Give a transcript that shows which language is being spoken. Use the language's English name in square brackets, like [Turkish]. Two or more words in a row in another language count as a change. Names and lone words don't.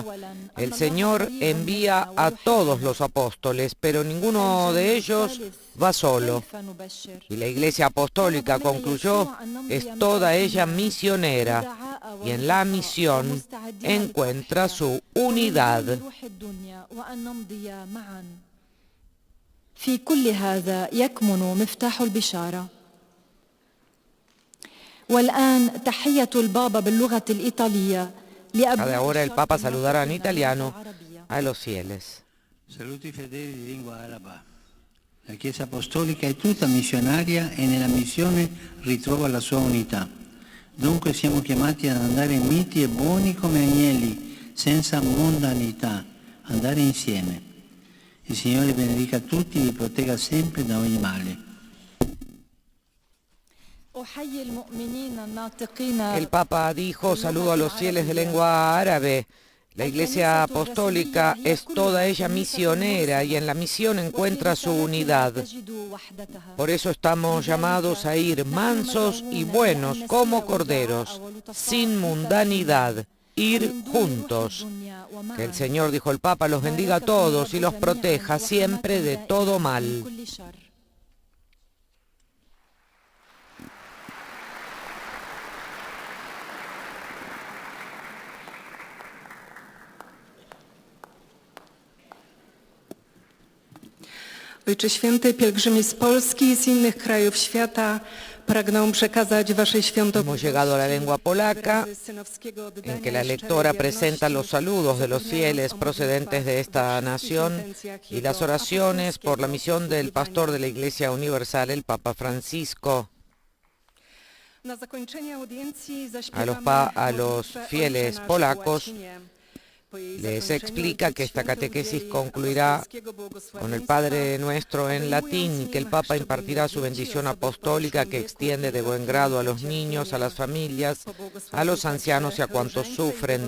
[Spanish] El Señor envía a todos los apóstoles, pero ninguno de ellos va solo. Y la Iglesia Apostólica, concluyó, es toda ella misionera, y en la misión encuentra su unidad. [Arabic] في كل هذا يكمن مفتاح البشارة. والآن تحية البابا باللغة الإيطالية [Spanish] Ahora el Papa saludará en italiano a los fieles. [Italian] Saluti fedeli di lingua araba. La Chiesa Apostolica è tutta missionaria e nella missione ritrova la sua unità. Dunque siamo chiamati ad andare miti e buoni come agnelli, senza mondanità, andare insieme. Il Signore benedica tutti e vi protegga sempre da ogni male. [Spanish] El Papa dijo: saludo a los fieles de lengua árabe. La Iglesia Apostólica es toda ella misionera y en la misión encuentra su unidad. Por eso estamos llamados a ir mansos y buenos como corderos, sin mundanidad, ir juntos. Que el Señor, dijo el Papa, los bendiga a todos y los proteja siempre de todo mal. [Polish] Ojcze Święty, pielgrzymi z Polski i z innych krajów świata pragną przekazać Waszej świątobliwości. [Spanish] Hemos llegado a la lengua polaca, en que la lectora presenta los saludos de los fieles procedentes de esta nación y las oraciones por la misión del pastor de la Iglesia Universal, el Papa Francisco. A los fieles polacos les explica que esta catequesis concluirá con el Padre Nuestro en latín y que el Papa impartirá su bendición apostólica que extiende de buen grado a los niños, a las familias, a los ancianos y a cuantos sufren.